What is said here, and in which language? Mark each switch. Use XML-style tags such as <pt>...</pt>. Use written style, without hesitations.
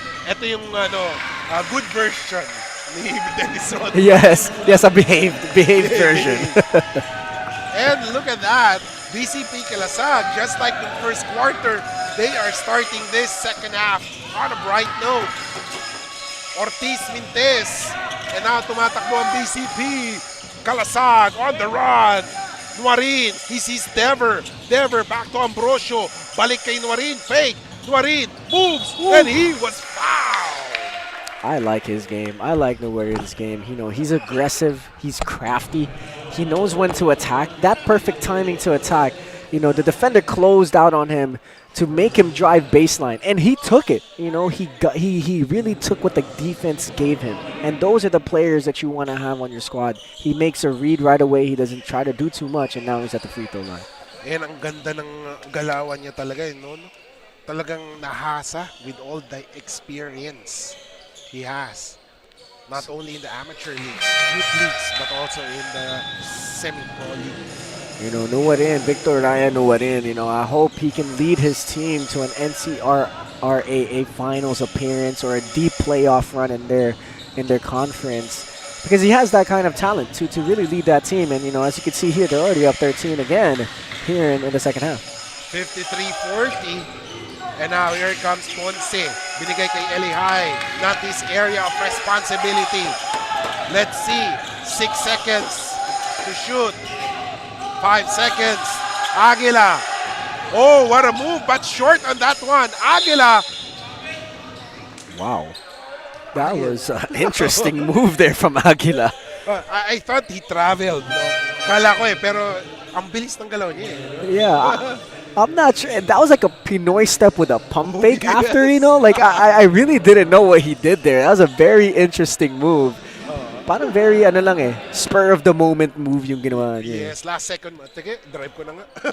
<tl>Ito yung</tl> <en>good version</en> <tl>ni Dennis Rodman.</tl> <en>Yes, a behaved version. And look at that. BCP KALASAG, just like the first quarter, they are starting this second half on a bright note. Ortiz Mintes. And now</en> <tl>tumatakbo ang BCP.</tl> <en>KALASAG on the run. Nuarin, he sees Dever. Dever back to Ambrosio.</en> <tl>Balik kay</tl> <en>Nuarin, fake. Nuarin moves, and he was fouled. I like his game. I like Nuarin's game. You know, he's aggressive. He's crafty. He knows when to attack. That perfect timing to attack. You know, the defender closed out on him to make him drive baseline, and he took it. You know, he really took what the defense gave him, and those are the players that you want to have on your squad. He makes a read right away. He doesn't try to do too much, and now he's at the free throw line.</en> <tl>And ang ganda ng galawan niya talaga, no? Talagang nahasa</tl> <en>with all the experience he has. Not only in the amateur leagues, youth leagues, but also in the semi-pro league. You know, Nuarin, Victor Raya Nuarin, you know, I hope he can lead his team to an NCRAA finals appearance or a deep playoff run in their conference, because he has that kind of talent to really lead that team. And, you know, as you can see here, they're already up 13 again here in the second half. 53-40. And now here comes Ponce.</en> <tl>Binigay kay</tl> <en>Elihai. Not his area of responsibility. Let's see. 6 seconds to shoot. 5 seconds. Aguila. Oh, what a move, but short on that one. Aguila. Wow. That was an interesting move there from Aguila. I thought he traveled. No?</en> <tl>Kala ko pero ang bilis ng galaw niya.</tl> <en>Yeah. I'm not sure. That was like a Pinoy step with a pump fake after, you know? Like, I really didn't know what he did there. That was a very interesting move.</en> <tl>Parang</tl> <en>very, spur of the moment move</en> <tl>yung ginawa niya.</tl> <en>Yes, last second.</en> <tl>Sige, drive ko na nga.</tl>